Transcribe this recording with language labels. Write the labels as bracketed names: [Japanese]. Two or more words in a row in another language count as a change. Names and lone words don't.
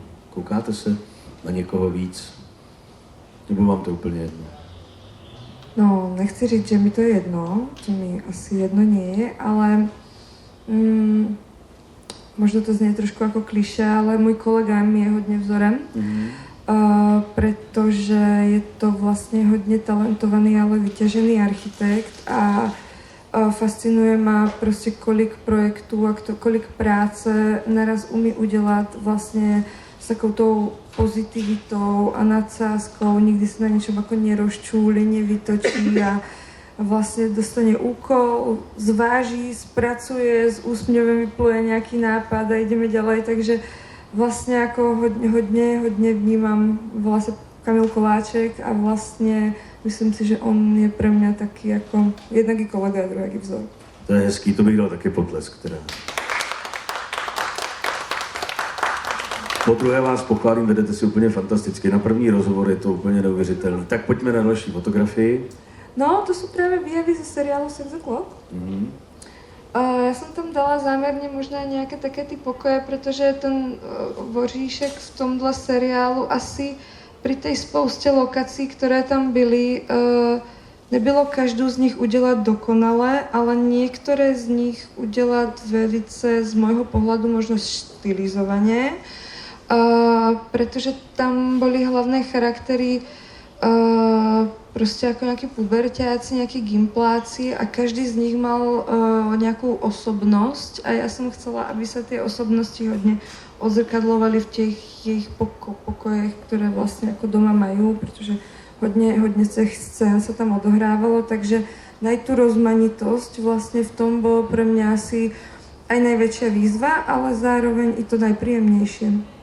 [Czech] Koukáte se na někoho víc? Nebo vám to úplně jedno? No, nechci říct, že mi to je jedno, to mi asi jedno [Slovak] nie je, ale možno to znie trošku [Czech] jako klišé, ale můj kolega mi je hodně vzorem. [Slovak] Pretože je to vlastne hodne talentovaný, ale vyťažený architekt a fascinuje ma proste [Czech] kolik projektů a kolik práce [Slovak] naraz [Czech] umí udělat [Slovak] vlastne s takou tou pozitivitou a nadsázkou, nikdy sa na niečom ako nerozčúli, nevytočí a vlastne dostane úkol, zváží, spracuje, [Czech] s úsměvem vypluje [Slovak] nejaký nápad a ideme ďalej, takže vlastne ako hodne vnímam vlastne Kamil Koláček a vlastne myslím si, že on je pre mňa taký jako jednak i kolega a druhý vzor. [Czech] To je hezký, to bych dal taky potlesk teda. Po druhé vás pochválím, vedete si úplně fantasticky. Na první rozhovor je to úplně neuvěřitelný. Tak pojďme na další fotografii. No, to jsou právě výjevy ze seriálu Sex O'Clock. [Slovak] Ja som tam dala zámerne možná nejaké také ty pokoje, pretože ten Voříšek [Czech] v tomhle seriálu [Slovak] asi pri tej spouste lokací, ktoré tam byly, nebylo každou z nich udělat dokonale, ale niektoré z nich udělat velice z môjho pohľadu možno stylizovaně, pretože tam boli hlavné [Czech] charaktery prostě jako nějaký puberťáci, nějaký gimpláci a každý z nich mal nějakou osobnost a já jsem chcela, aby se ty osobnosti hodně odzrkadlovaly v těch jejich pokojech, které vlastně jako doma mají, protože hodně z těch scén se tam odohrávalo, takže najít tu rozmanitost vlastně v tom bylo pro mě asi aj největší výzva, ale zároveň i to nejpříjemnější.